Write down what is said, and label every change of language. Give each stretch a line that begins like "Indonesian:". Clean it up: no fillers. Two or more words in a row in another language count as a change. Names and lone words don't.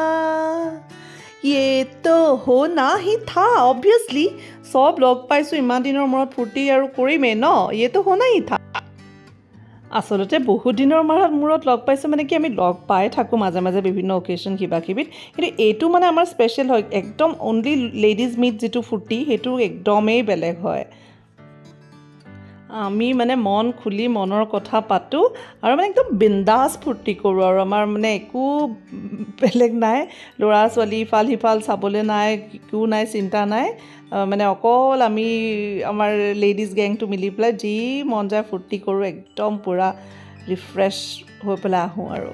Hindi: ये तो होना ही था,
Assamese: অবভিয়াছলি চব লগ পাইছোঁ ইমান দিনৰ মূৰত ফূৰ্তি আৰু কৰিমেই ন,
Hindi: ये तो होना ही था।
Assamese: আচলতে বহুত দিনৰ মূৰত লগ পাইছোঁ মানে কি আমি লগ পাই থাকোঁ মাজে মাজে বিভিন্ন অকেশ্যন কিবা কিবিত কিন্তু এইটো মানে আমাৰ স্পেচিয়েল হয় একদম
English: only ladies meet
Assamese: যিটো ফূৰ্তি সেইটো একদমেই বেলেগ হয় আমি মানে মন খুলি মনৰ কথা পাতোঁ আৰু মানে একদম বিন্দাছ ফূৰ্তি কৰোঁ আৰু আমাৰ মানে একো বেলেগ নাই ল'ৰা ছোৱালী ইফাল সিফাল চাবলৈ নাই একো নাই চিন্তা নাই মানে অকল আমি আমাৰ লেডিজ গেংটো মিলি পেলাই যি মন যায় ফূৰ্তি কৰোঁ একদম পূৰা ৰিফ্ৰেছ হৈ পেলাই আহোঁ